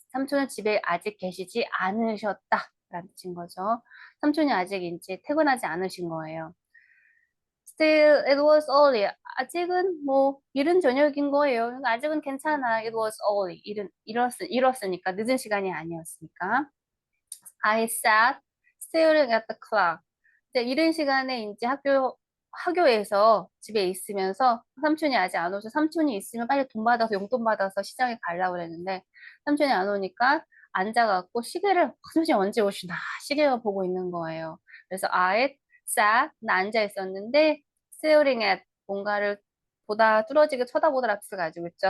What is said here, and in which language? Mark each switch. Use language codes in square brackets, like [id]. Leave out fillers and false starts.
[ko] 삼촌은 집에 아직 계시지 않으셨다. 라는 뜻인 거죠. 삼촌이 아직 이제 퇴근하지 않으신 거예요. [en] Still, it was early. [ko] 아직은 뭐 이른 저녁인 거예요. 그러니까 아직은 괜찮아. [en] It was early. [ko] 이뤘으니까 늦은 시간이 아니었으니까. [en] I sat staring at the clock. [ko] 이제 이른 시간에 이제 학교에서 집에 있으면서 삼촌이 아직 안 오셔. 삼촌이 있으면 빨리 돈 받아서 용돈 받아서 시장에 가려고 그랬는데 삼촌이 안 오니까 앉아갖고 시계를 삼촌이 언제 오시나 시계를 보고 있는 거예요. 그래서 [en] I sat [ko] 나 앉아 있었는데 [en] staring at [ko] 뭔가를 보다 뚫어지게 쳐다보더라 뜻을 가지고 있죠.